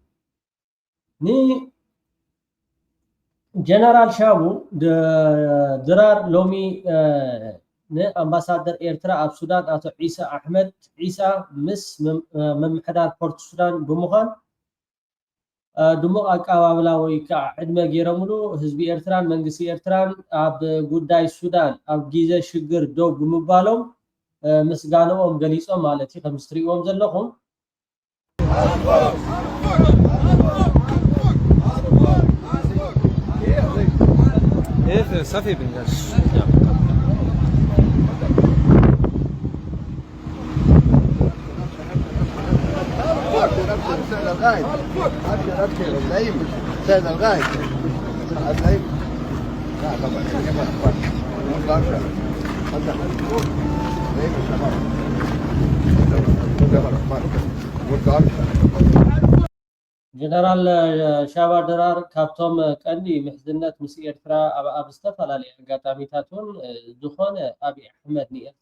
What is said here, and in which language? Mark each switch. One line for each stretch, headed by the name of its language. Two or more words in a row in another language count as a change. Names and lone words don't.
Tigrinya: ጀነራል ሻቡ ድራር ሎሚ ንአምባሳደር ኤርትራ ኣብ ሱዳን አቶ ዒሳ አሕመድ ዒሳ ምስ መምሕዳር ፖርት ሱዳን ብምዃን ድሙቕ አቀባብላ ወይ ከዓ ዕድመ ገይረምሉ ህዝቢ ኤርትራን መንግስቲ ኤርትራን ኣብ ጉዳይ ሱዳን ኣብ ግዜ ሽግር ደው ብምባሎም ምስጋንኦም ገሊፆም ማለት እዩ ከም ትሪእዎም ዘለኹም
Arabic: صافي بالناس سيد الغايب لا طبعا
Tigrinya: ጀነራል ሻባ ድራር ካብቶም ቀንዲ ምሕዝነት ምስ ኤርትራ ኣብ ዝተፈላለዩ ኣጋጣሚታትን ዝኾነ ኣብይ ኣሕመድ ንኤርትራ